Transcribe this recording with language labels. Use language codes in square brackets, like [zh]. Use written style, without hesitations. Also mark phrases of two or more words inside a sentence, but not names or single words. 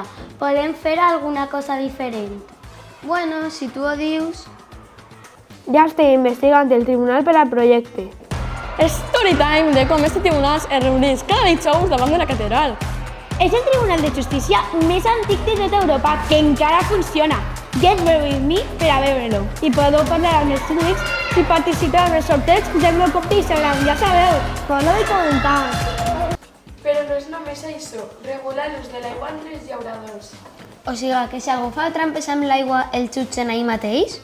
[ca] Podem fer alguna cosa diferent. Bueno, si tu ho dius... Ja estic investigant el tribunal per al projecte. Storytime de com este tribunal es reuneix cada dijous davant de la catedral. És el Tribunal de Justícia més antic de tota Europa que encara funciona. [en] Get ready with me [ca] per a veure-lo. I podeu parlar amb els amics i participar en els sorteig del meu compte Instagram, ja sabeu. Follow i comentar. Però no és només això, regula l'ús de l'aigua entre els llauradors. O sigui que si algú fa trampes amb l'aigua, el jutgen ahir mateix?